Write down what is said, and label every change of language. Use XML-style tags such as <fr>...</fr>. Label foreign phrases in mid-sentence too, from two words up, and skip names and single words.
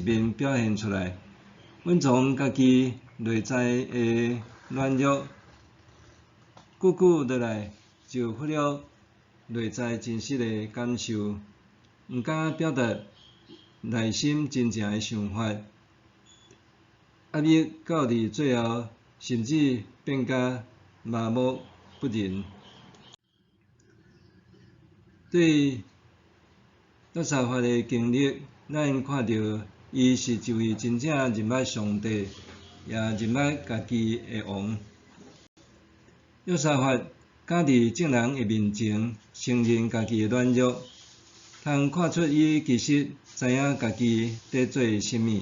<nan>面表现出来，隐藏家己内在的软弱，久久落来就忽略内在真实的感受，毋敢表达内心真正的想法，压抑到伫最后，甚至变甲麻木不仁。对约沙法的经历，咱看到伊是一位真正认捌上帝，也认捌家己的王。约沙法敢伫众人的面前承认家己的软弱，通看出伊其实知影家己在做甚物。</nan>